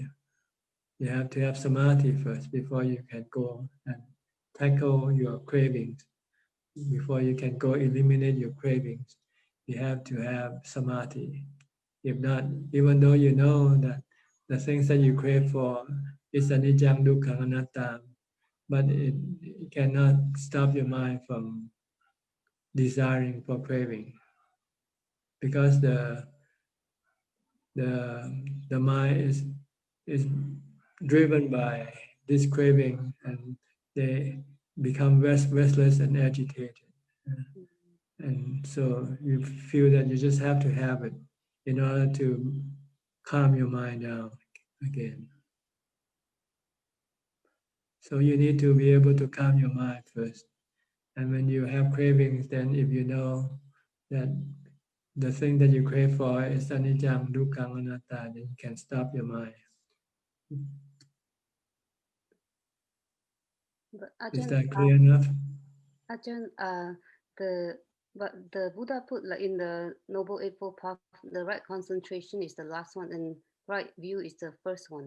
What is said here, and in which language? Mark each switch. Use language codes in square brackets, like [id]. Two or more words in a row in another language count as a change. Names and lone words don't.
[en] You have to have samadhi first before you can go and tackle your cravings. Before you can go eliminate your cravings, you have to have samadhi. If not, even though you know that the things that you crave for is [pi] anicca, dukkha, anatta, [en] but it cannot stop your mind from desiring for craving, because the mind is driven by this craving, and they become restless and agitated. And so you feel that you just have to have it in order to calm your mind down again. So you need to be able to calm your mind first. And when you have cravings, then if you know that the thing that you crave for is [pi] anicca, dukkha, anatta, [en] then you can stop your mind. But Is Ajahn, that clear enough? Ajahn, but the Buddha put like in the Noble Eightfold Path, the right concentration is the last one, and right view is the first one.